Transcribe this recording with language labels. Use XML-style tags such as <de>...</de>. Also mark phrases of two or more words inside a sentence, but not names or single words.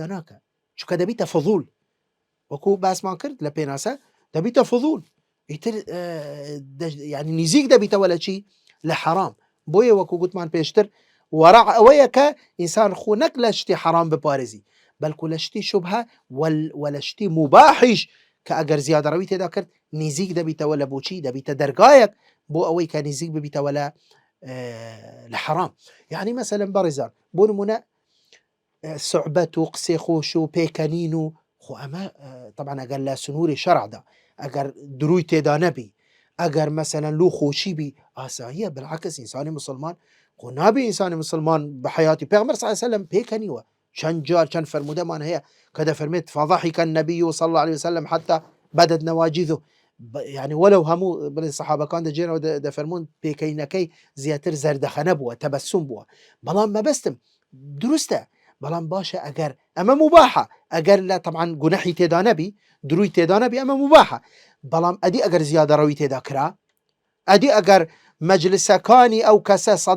<ckb>ناکە چونکە دەبیتە فضول وەکو باسمان کرد لە پێناسە دەبیتە فضول ئیتر يعني نزیک دەبیتەوە لە چی لە حەرام بۆیە وەکو گوتمان پێشتر وەرع ئەوەیە کە ئینسان خۆ نەک لە شتی حەرام بپارێزی بەلکو لە شتی شوبهە وە لە شتی مباحیش کە ئەگەر زیادەڕەوی تێدا کرد نزیک دەبیتەوە لە بۆچی دەبیتە دەرگایەک بۆ ئەوەی کە نزیک ببیتەوە لە حەرام</ckb> <ar>يعني مثلا</ar> <ckb>بەڕێزان بۆ نمونە سوعبەت و قسێ خۆش و پێکەنین و خۆ ئەمە طبعا ئەگەر لە سنووری شەرعدا ئەگەر دروی تێدا نەبی ئەگەر مثلا لو خۆشی بی ئاساییە بالعکس ئینسانی مسلمان خۆ نابێ ئینسانی مسلمان بە حیاتی پێغەمبەر</ckb> <ar>صلی الله علیه وسلم</ar> <ckb>پێکەنیوە چەند جار چەند فرمودەمان هەیە کە دەفەرمێت</ckb> <ar>فضحك النبي صلى الله عليه وسلم حتى بدت نواجذه يعني ولو</ar> <ckb>هەموو بڵێن سەحابەکان دەجێنەوە دەفەرمون پێکەینەکەی زیاتر زەردەخەنە بووە تەبەسوم بووە بەڵام مەبەستم دروستە بەڵام باشە ئەگەر ئەمە مباحە ئەگەر لە طبعا گونەحی تێدا نەبی دروی تێدا نەبی ئەمە مباحە بەڵام ئەدی ئەگەر زیادەڕەوی تێدا کرا ئەدی ئەگەر مەجلسەکانی ئەو کەسە</ckb>